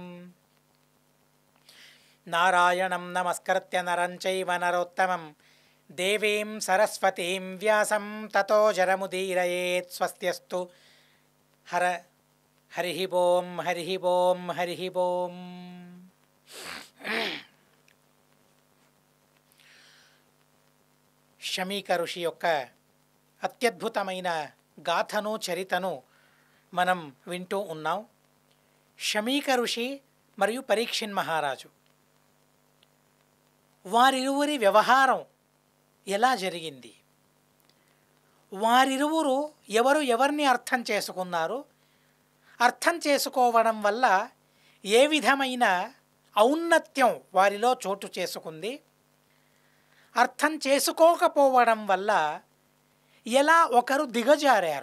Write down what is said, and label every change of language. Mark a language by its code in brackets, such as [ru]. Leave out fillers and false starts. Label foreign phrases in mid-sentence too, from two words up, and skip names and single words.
[sa] नारायणं नमस्कृत्य नरं चैव नरोत्तमं देवीं सरस्वतीं व्यासं ततो जरमुदीरयेत्। स्वस्त्यस्तु हरिः ओं हरिः ओं हरिः ओं। [te] శమీక ఋషి యొక్క అత్యద్భుతమైన గాథను చరితను మనం వింటూ ఉన్నాం. శమీక ఋషి మరియు పరీక్షిన్ మహారాజు వారిరువురి వ్యవహారం ఎలా జరిగింది, వారిరువురు ఎవరు ఎవరిని అర్థం చేసుకున్నారు, అర్థం చేసుకోవడం వల్ల ఏ విధమైన ఔన్నత్యం వారిలో చోటు చేసుకుంది, అర్థం చేసుకోకపోవడం వల్ల ఎలా ఒకరు దిగజారారు.